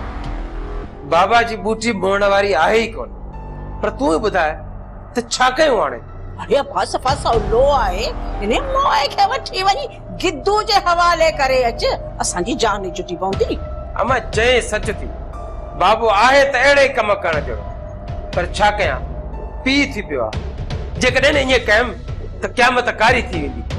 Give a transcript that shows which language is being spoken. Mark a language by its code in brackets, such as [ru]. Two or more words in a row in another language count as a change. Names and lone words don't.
[sd] बाबा जी बूटी मोड़न वारी आहे ही कोन, पर तू ही ॿुधाए त छा कयूं हाणे? अरे फस फस लो आहे इने मोए खे वठी वञी गिद्दू जे हवाले करे अच असांजी जान ई छुटी पवंदी। अमा चए सच थी, बाबू आहे त अहिड़े कम करण जो, पर छा कयां पी थी पियो आहे। जेकॾहिं ईअं कयमि त क़यामत कारी थी वेंदी।